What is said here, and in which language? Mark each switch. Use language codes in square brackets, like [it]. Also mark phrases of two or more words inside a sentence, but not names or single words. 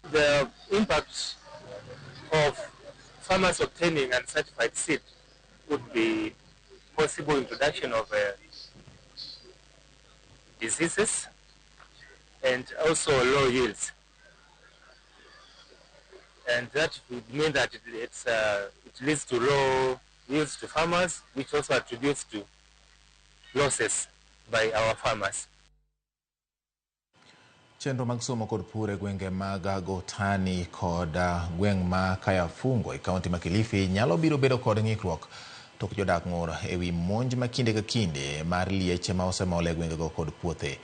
[en] The impact of farmers obtaining uncertified seed would be possible introduction of diseases and also low yields. And that would mean that it leads to low yields to farmers, which also attributes to losses by our farmers. [luo] Chenro mag somo kod pur e gwenge mag Gotani kod gweng' ma Kayafungo e kaunti ma Kilifi nyalo biro bedo kod ng'ikruok tok jodak ng'ur ewi monj ma kinde ka kinde mar lieche ma osemol e gwengego kod puothe.